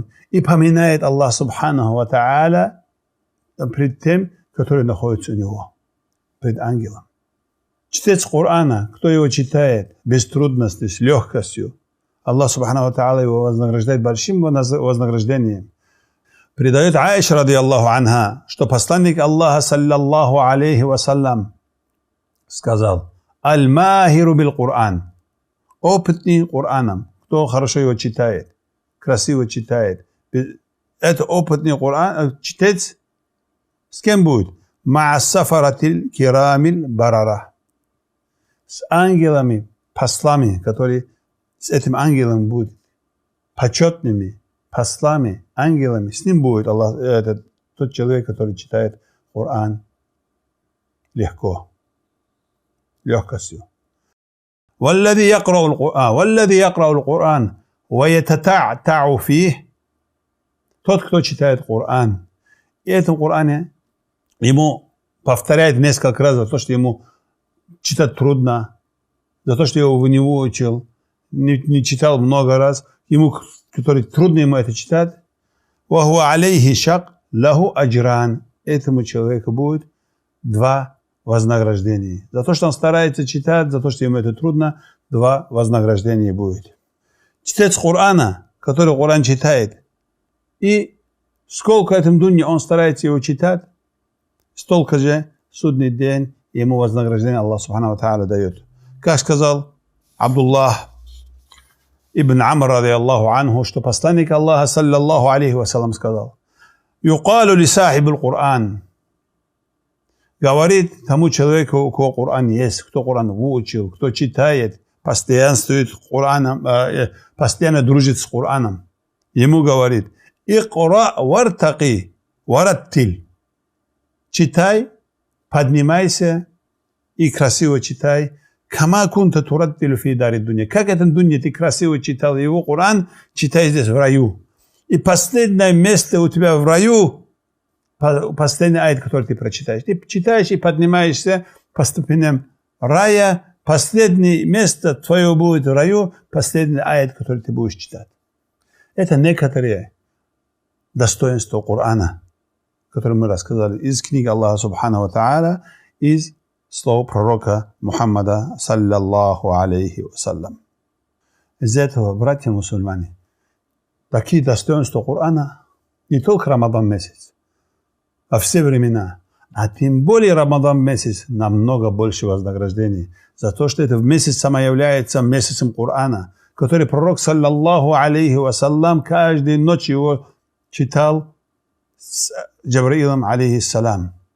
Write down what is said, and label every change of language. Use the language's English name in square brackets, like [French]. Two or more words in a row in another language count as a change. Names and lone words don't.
[Russian] И поминает Аллах [Arabic] سبحانه وتعالى [Russian] пред тем, который находится у него. Пред ангелом. Чтец Корана, кто его читает без трудностей, с легкостью, Аллах [Arabic] سبحانه وتعالى [Russian] его вознаграждает большим вознаграждением. Передает Аиша [Arabic] رضي الله عنها, [Russian] что посланник Аллаха [Arabic] صلى الله عليه وسلم [Russian] сказал: [Arabic] الماهر بالقرآن, [Russian] опытный Кораном, кто хорошо его читает, красиво читает. Это опытный Коран, чтец с кем будет? [Arabic] مع السفرة الكرام البررة. [Russian] С ангелами, послами, которые с этим ангелом будут почетными послами, ангелами, с ним будет Аллах, тот человек, который читает Коран легко, легкостью. [Arabic] والذي يقرأ القرآن ويتتعتع فيه, [Russian] тот, кто читает Коран, и этом Коране ему повторяет несколько раз за то, что ему читать трудно, за то, что я его не выучил, не читал много раз, ему, который трудно ему это читать, [Arabic] وَهُوَ عَلَيْهِ شَقْ لَهُ أَجْرَانِ, [Russian] этому человеку будет 2 вознаграждения. За то, что он старается читать, за то, что ему это трудно, 2 вознаграждения будет. Чтец Корана, который Коран читает, и сколько в этом дунье он старается его читать, столько же в судный день ему вознаграждение Аллах [Arabic] سبحانه وتعالى [Russian] дает. Как сказал Абдуллах ибн Амр [Arabic] رضي الله عنه, [Russian] что посланник Аллаха [Arabic] صلى الله عليه وسلم [Russian] сказал: [Arabic] يقال لصاحب القرآن, [Russian] говорит тому человеку, у кого Коран есть, кто Коран выучил, кто читает, постоянствует Кораном, постоянно дружит с Кораном. Ему говорит: [Arabic] اقرأ وارتق ورتل, [Russian] читай, поднимайся и красиво читай. [Arabic] كما كنت ترتل في دار الدنيا, [Russian] как этот дунья ты красиво читал его Коран, читай здесь в раю. И последнее место у тебя в раю, последний аят, который ты прочитаешь. Ты читаешь и поднимаешься по ступеням рая, последнее место твое будет в раю, последний аят, который ты будешь читать. Это некоторые достоинства Корана. которые мы рассказали из книги Аллаха [Arabic] سبحانه وتعالى, [Russian] из слов пророка Мухаммада, [Arabic] صلى الله عليه وسلم. [Russian] Из-за этого, братья мусульмане, такие достоинства Корана не только Рамадан месяц, а все времена, а тем более Рамадан месяц намного больше вознаграждений за то, что это месяц сам является месяцем Корана, который пророк, [Arabic] صلى الله عليه وسلم, [Russian] каждую ночь его читал с Джабраилом, алейхиссалям.